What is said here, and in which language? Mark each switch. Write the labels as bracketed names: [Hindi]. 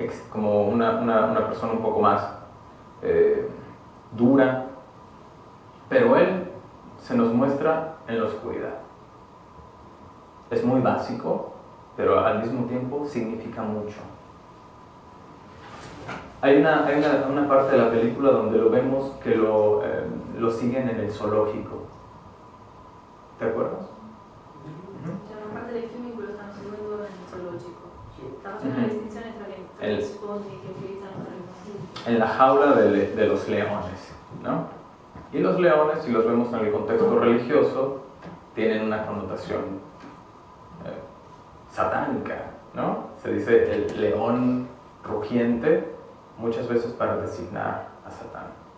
[Spanish] Como una persona un poco más dura, pero él se nos muestra en la oscuridad. Es muy básico, pero al mismo tiempo significa mucho. Hay una parte de la película donde lo vemos que lo siguen en el zoológico. ¿Te acuerdas? [Italian] C'è una parte del film in cui lo stanno seguendo nel zoologico. Stanno facendo la distinzione tra gli sfondi che utilizzano per il [Spanish] en la jaula de los leones, ¿no? Y los leones, si los vemos en el contexto religioso, tienen una connotación satánica, ¿no? Se dice el león rugiente muchas veces para designar a Satán.